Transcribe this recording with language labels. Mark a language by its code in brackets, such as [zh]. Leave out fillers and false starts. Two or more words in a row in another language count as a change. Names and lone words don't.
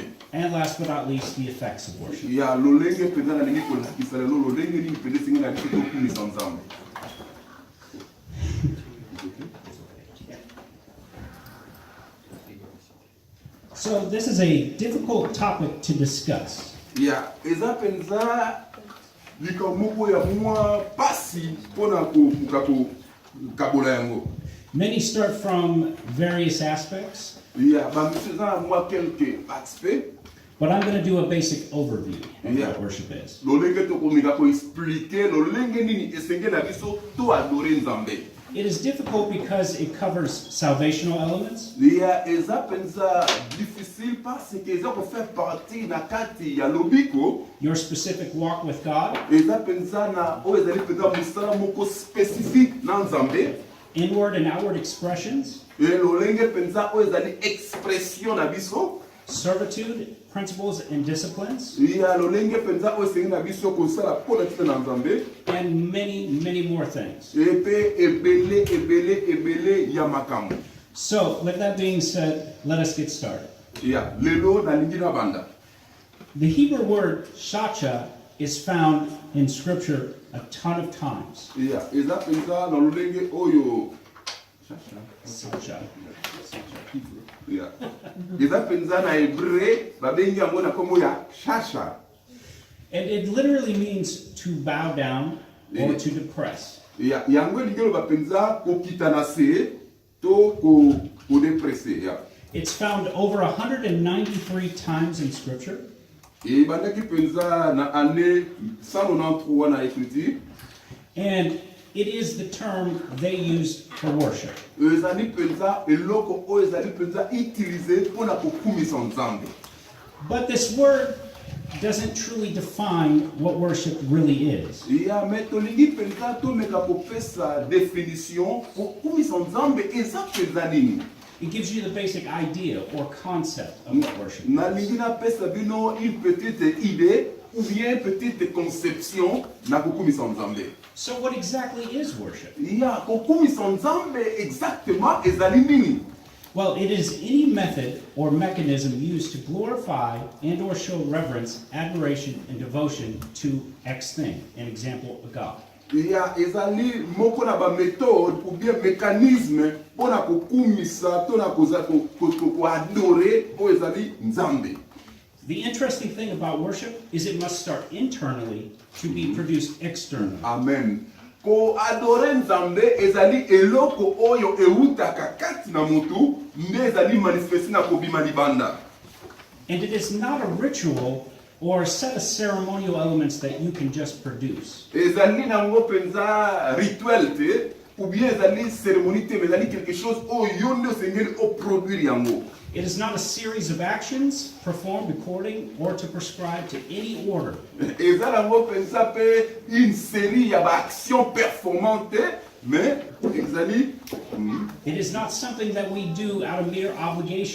[en] And last but not least, the effects of worship. [ln] Ya lolenge mpenza na ndenge kolakisa lelo lolenge nini mpenza esengi na biso tokumisa nzambe. [en] So this is a difficult topic to discuss. [ln] Ya eza mpenza likambo moko ya mwa pasi mpona kokabola yango. [en] Many start from various aspects, [ln] Ya bamisi eza na mwa [fr] quelques aspects. [en] but I'm going to do a basic overview of Yeah. what worship is. [ln] lolenge tokomika koexplike lolenge nini esenge na biso to adore nzambe. [en] It is difficult because it covers salvational elements, [ln] Ya eza mpenza difficile [fr] parce que [ln] eza kofaire partie na kati ya lobiko. [en] your specific walk with God, [ln] Eza mpenza na oyo ezali mpenza mosala moko spécifique na nzambe. [en] inward and outward expressions, [ln] Lolenge mpenza oyo ezali expression na biso. [en] servitude, principles, and disciplines, [ln] Ya lolenge mpenza oyo esengi na biso kosala mpona tina na nzambe. [en] and many more things. [ln] Epe ebele ya makambo. [en] So, with that being said, let us get started. [ln] Ya lelo nalingi na banda. [en] The Hebrew word shacha is found in Scripture a ton of times. [ln] Ya eza mpenza na lolenge oyo. Shacha. Ya eza mpenza na hébreu babengi yango na kombo ya shasha. [en] And it literally means to bow down or to depress. [ln] Ya yango elingi loba mpenza kokita na se to kodepresse. Ya [en] It's found over 193 times in Scripture, [ln] ebandaki mpenza na année 193 na écriture. [en] and it is the term they used for worship. [ln] Ezali mpenza eloko oyo ezali mpenza utilize mpona kokumisa nzambe. [en] But this word doesn't truly define what worship really is. [ln] Ya me tolingi mpenza tomeka kopesa définition kokumisa nzambe eza mpenza nini. [en] It gives you the basic idea or concept of what worship is. [ln] Nalingi napesa bino [fr] une petite idée ou bien une petite conception [ln] na kokumisa nzambe. [en] So what exactly is worship? [ln] Ya kokumisa nzambe exactement ezali nini. [en] Well, it is any method or mechanism used to glorify and or show reverence, admiration, and devotion to X thing, an example, a God. [ln] Ya ezali moko na ba [fr] méthode ou bien mécanisme [ln] mpona kokumisa to na koadore oyo ezali nzambe. [en] The interesting thing about worship is it must start internally to be produced externally. Amen. [ln] Ko adore nzambe ezali eloko oyo eutaka kati na mutu nde ezali manifeste na kobima libanda. [en] And it is not a ritual or a set of ceremonial elements that you can just produce. [ln] Ezali nango penza rituel te [fr] ou bien [ln] ezali cérémonie te mais ezali [fr] quelque chose [ln] oyo yo nde osengeli oproduire yango. [en] It is not a series of actions performed according or to prescribe to any order. [ln] Ezali nango penza pe [fr] une série [ln] ya ba [fr] action performante [ln] mais ezali [en] It is not something that we do out of mere obligation.